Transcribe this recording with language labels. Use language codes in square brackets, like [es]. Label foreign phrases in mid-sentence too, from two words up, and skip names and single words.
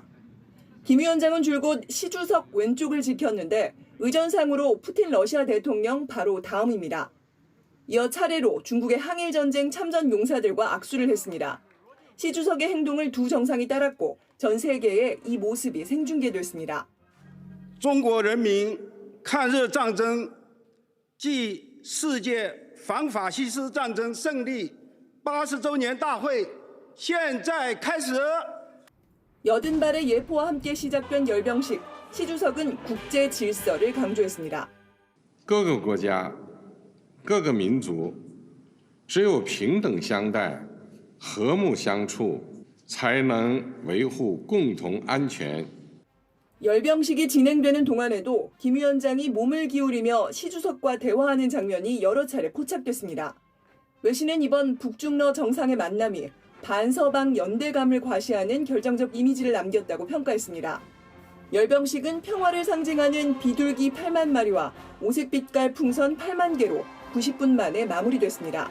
[ko] 김 위원장은 줄곧 시 주석 왼쪽을 지켰는데 의전상으로 푸틴 러시아 대통령 바로 다음입니다. 이어 차례로 중국의 항일전쟁 참전 용사들과 악수를 했습니다. 시 주석의 행동을 두 정상이 따랐고 전 세계에 이 모습이 생중계됐습니다. [zh] 中国人民抗日战争暨世界反法西斯战争胜利80周年大会现在开始。 [ko] 여든발의 예포와 함께 시작된 열병식, 시 주석은 국제 질서를 강조했습니다. [zh] 各个国家、各个民族只有平等相待、和睦相处，才能维护共同安全。 [ko] 열병식이 진행되는 동안에도 김 위원장이 몸을 기울이며 시 주석과 대화하는 장면이 여러 차례 포착됐습니다. 외신은 이번 북중러 정상의 만남이 반서방 연대감을 과시하는 결정적 이미지를 남겼다고 평가했습니다. 열병식은 평화를 상징하는 비둘기 8만 마리와 오색빛깔 풍선 8만 개로 90분 만에 마무리됐습니다.